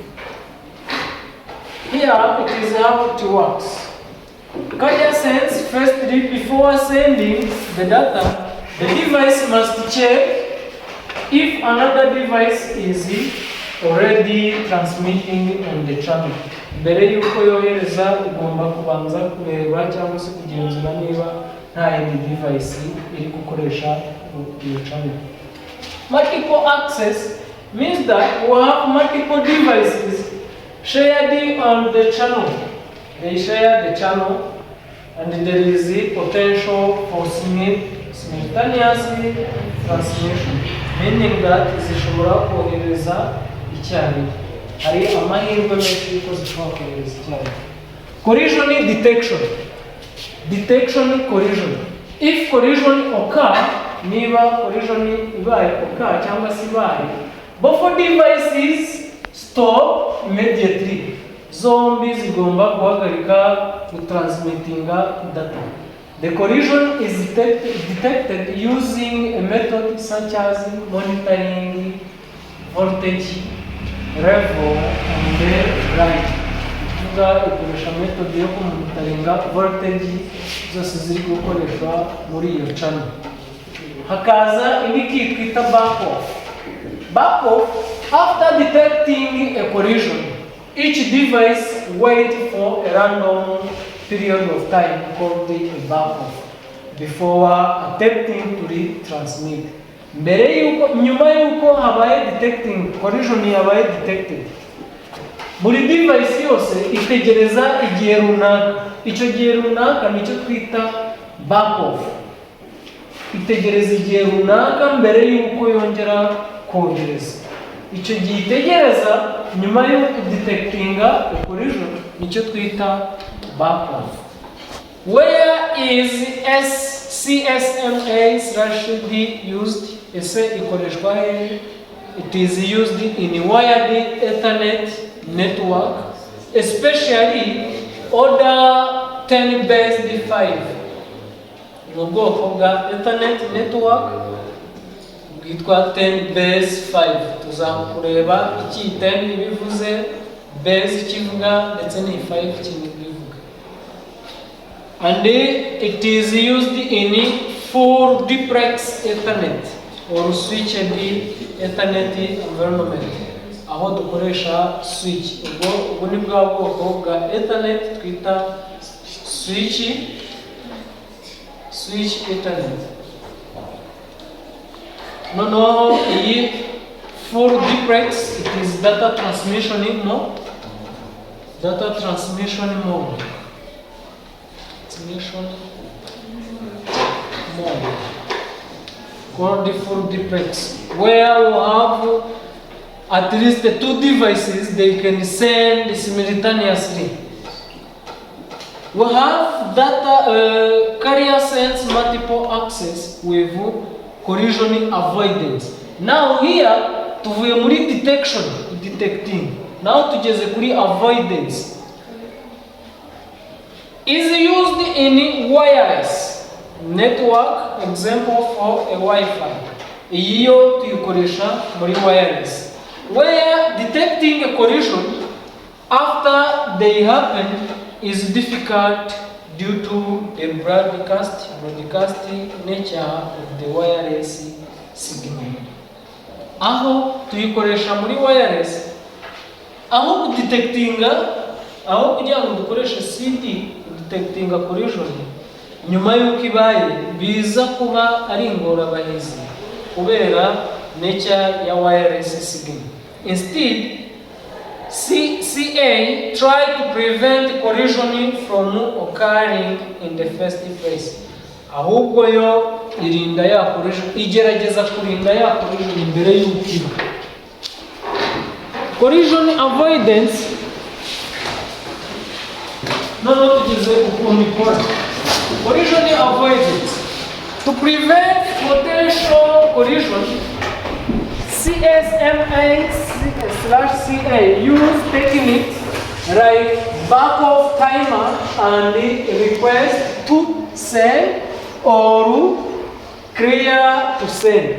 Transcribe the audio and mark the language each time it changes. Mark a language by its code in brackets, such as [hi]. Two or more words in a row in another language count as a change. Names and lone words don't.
[en] Here it is how it works. Carrier sense, firstly, before sending the data, the device must check if another device is already transmitting on the channel. [rw] Mbere yuko yohereza ugomba kubanza kureba cyangwa se kugenzura niba nta yindi device iri gukoresha iyo channel. [en] Multiple access means that we have multiple devices shared on the channel. They share the channel and there is a potential for simultaneous transmission, meaning that [rw] zishobora kohereza icyarimwe. Hari amahirwe menshi yuko zishobora kohereza icyarimwe. [en] Collision detection. Detection collision. If collision occur, [rw] niba collision ibaye occur cyangwa se ibaye, [en] both devices stop immediately. [rw] Zombi zigomba guhagarika [en] transmittinga data. The collision is detected using a method such as monitoring voltage level and the right. [rw] Ikoresha method yo kumonitoringa voltage zose ziri gukoreshwa muri iyo channel. Hakaza indi twita [en] back off. Back off, after detecting a collision, each device waits for a random period of time called a back off before attempting to retransmit. [rw] Nyuma yuko habaye [en] detecting collision [rw] yabaye detected, buri device yose itegereza igihe runaka. Icyo gihe runaka nicyo twita [en] back off. [rw] Itegereza igihe runaka mbere yuko yongera kohereza. Icyo gihe itegereza nyuma yo kudetectinga collision nicyo twita [en] back off. Where is CSMA/D used? [rw] Ese ikoreshwa he? [en] It is used in wired Ethernet network, especially order 10/5. [rw] Mu bwoko bwa [en] Ethernet network [rw] bwitwa 10/5. Tuzakureba iki 10 bivuze, base kivuga ndetse ni 5 kivuga. [en] And it is used in full duplex Ethernet or switched Ethernet environment. [rw] Aho dukoresha switch. Ubwo ni bwa bwoko bwa Ethernet twita [en] switch Ethernet. [rw] No, iyi [en] full duplex, it is data transmission mode. Data transmission mode. Called the full duplex, where we have at least 2 devices they can send simultaneously. We have data carrier sense multiple access with collision avoidance. Now here [rw] tuvuye muri [en] detection, detecting. [rw] Now tugeze kuri avoidance. [en] Is used in wireless network, example for a Wi-Fi. [rw] Iyo tuyikoresha muri [en] wireless, where detecting a collision after they happen is difficult due to the broadcast nature of the wireless signal. [rw] Aho tuyikoresha muri wireless aho kudetectinga, aho kugira ngo dukoreshe CD kudetectinga collision nyuma y'uko ibaye, biza kuba ari ingorabahizi kubera nature ya [en] wireless signal. Instead, CA try to prevent collision from occurring in the first place. [rw] Ahubwo yo irinda ya collision, igerageza kurinda ya collision imbere y'uko. [en] Collision avoidance, [rw] no tugeze ukuntu ikora. [en] Collision avoidance, to prevent potential collision, CSMA/CA use techniques like back-off timer and request to send or clear to send.